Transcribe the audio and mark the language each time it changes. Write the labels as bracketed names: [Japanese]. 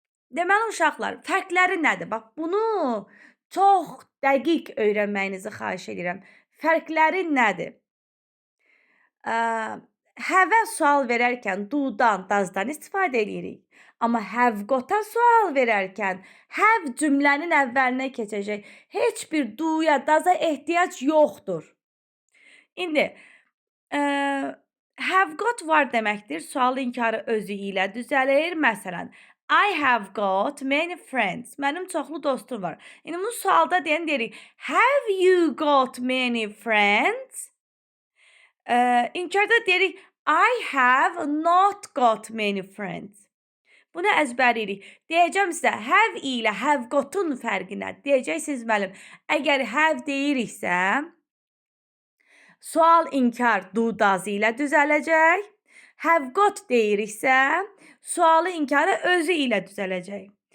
[Azerbaijani] Deməli uşaqlar, fərqləri nədir? Bax, bunu çox dəqiq öyrənməyinizi xahiş edirəm. Fərqləri nədir? Have-ə sual verərkən do'dan, does'dan istifadə edirik. Amma have got-a sual verərkən have cümlənin əvvəlinə keçəcək. Heç bir do'ya, does'a ehtiyac yoxdur. İndi have got var deməkdir. Sual inkarı özü ilə düzəlir. Məsələn, [English] I have got many friends. [Azerbaijani] Mənim çoxlu dostum var. İndi bunu sualda deyirik. [English] Have you got many friends? [Azerbaijani] İnkarda deyirik, [English] I have not got many friends. [Azerbaijani] Bunu əzbərləyirik. Deyəcəm sizə, have ilə have got-un fərqi nədir? Deyəcəksiniz müəllim, əgər have deyiriksə, sual inkar do, does ilə düzələcək. Have got deyiriksə, sualı inkarı özü ilə düzələcək.